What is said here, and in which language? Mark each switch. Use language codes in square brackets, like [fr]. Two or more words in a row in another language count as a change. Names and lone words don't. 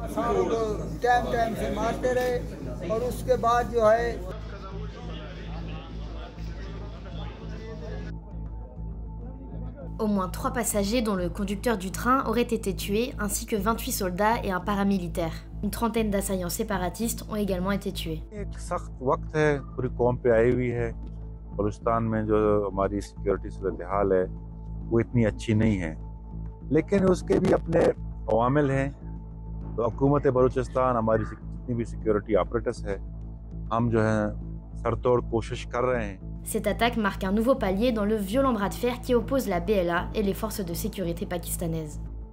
[fr] Au moins 3 passagers, dont le conducteur du train, auraient été tués, ainsi que 28 soldats et un paramilitaire. Une trentaine d'assaillants séparatistes ont également été tués. [ur] لیکن اس کے بھی اپنے عوامل ہیں، تو حکومت بلوچستان ہماری جتنی بھی [en] security operators [ur] ہے، ہم جو ہے سرتوڑ کوشش کر رہے ہیں. [fr] Cette attaque marque un nouveau palier dans le violent bras de fer qui oppose la BLA et les forces de sécurité pakistanaises.